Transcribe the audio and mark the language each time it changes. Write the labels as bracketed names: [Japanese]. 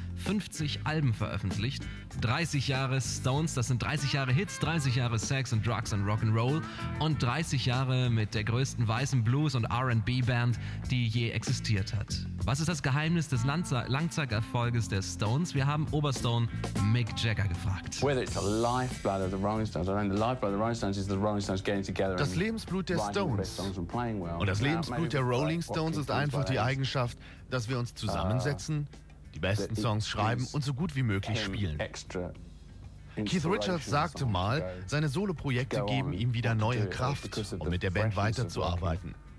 [German] 50 Alben veröffentlicht. 30 Jahre Stones, das sind 30 Jahre Hits, 30 Jahre Sex and Drugs and Rock'n'Roll und 30 Jahre mit der größten weißen Blues- und R&B-Band, die je existiert hat. Was ist das Geheimnis des Langzeiterfolges der Stones? Wir haben Oberstone Mick Jagger gefragt. [English] Whether it's the lifeblood of the Rolling Stones, I mean, the lifeblood of the Rolling Stones is the Rolling Stones getting together. [German] Das Lebensblut der Stones und das Lebensblut der Rolling Stones ist einfach die Eigenschaft, dass wir uns zusammensetzen, die besten Songs schreiben und so gut wie möglich spielen. Keith Richards sagte mal, seine Solo-Projekte geben ihm wieder neue Kraft, um mit der Band weiterzuarbeiten.